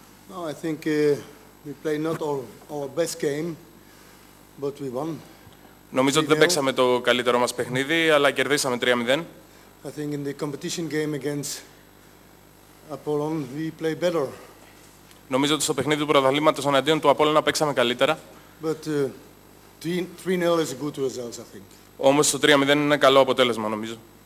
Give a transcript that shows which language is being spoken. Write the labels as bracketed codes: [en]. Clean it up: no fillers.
[en] No, I think we played not our best game, but we won. [el] Νομίζω ότι δεν παίξαμε το καλύτερο μας παιχνίδι, αλλά κερδίσαμε 3-0. [en] I think in the competition game against Appollon we played better. [el] Νομίζω ότι στο παιχνίδι του πρωταθλήματος εναντίον του Απόλλωνα παίξαμε καλύτερα. [en] But 3-0 is a good result, I think. [el] Όμως το 3-0 είναι ένα καλό αποτέλεσμα, νομίζω.